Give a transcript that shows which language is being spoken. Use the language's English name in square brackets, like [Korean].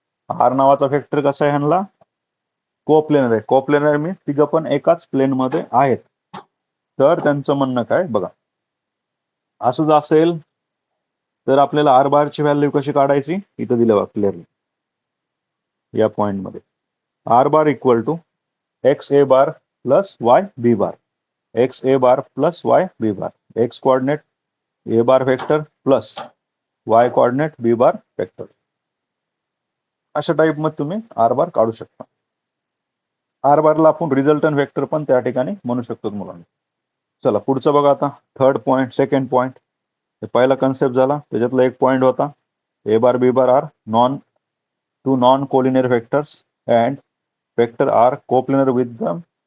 [Marathi] R नावाचा vector कसा आहे, ह्यांना कोप्लेनर आहे. कोप्लेनर मीन्स तिघं पण एकाच प्लेन मध्ये आहेत. तर त्यांचं म्हणणं काय बघा, असंच असेल तर आपल्याला आर बारची व्हॅल्यू कशी काढायची इथं दिलं क्लिअरली या पॉइंट मध्ये. [English] R bar equal to X A bar plus Y B bar, X A bar plus Y B bar, X coordinate A bar vector plus Y coordinate B bar vector. [Marathi] अशा type मध्ये तुम्ही R बार काढू शकता. R बारला आपण resultant vector पण त्या ठिकाणी म्हणू शकतो मुलांना. चला पुढचं बघा आता थर्ड पॉइंट सेकंड पॉइंट. पहिला कन्सेप्ट झाला त्याच्यातला एक पॉइंट होता [English] A bar B bar are two non collinear vectors and vector R coplanar with them.